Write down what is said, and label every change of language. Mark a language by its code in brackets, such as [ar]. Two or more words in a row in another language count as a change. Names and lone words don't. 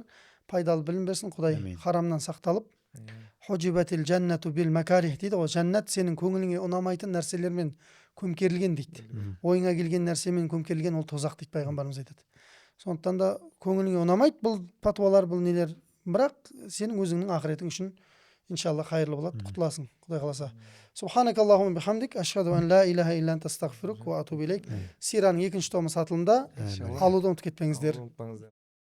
[kk] Пайдалы білім берсін, Құдай харамнан сақталып. [ar] حجبت الجنة بالمكاره [kk] дейді ғой. Жаннат сенің көңіліңе ұнамайтын нәрселермен көмкерілген дейді. Ойыңа келген нәрсемен көмкерілген ол тозақ дейді пайғамбарымыз айтады. Сондықтан да көңіліңе ұнамайды бұл патуалар, бұл нелер, бірақ сенің өзіңнің ақыретің үшін иншалла қайырлы болады, құтыласың, Құдай қаласа. [ar] سبحانك اللهم وبحمدك، أشهد أن لا إله إلا أنت أستغفرك وأتوب إليك. [kk] Сираның 2-ші томы сатылымда, алуды ұмытып кетпеңіздер.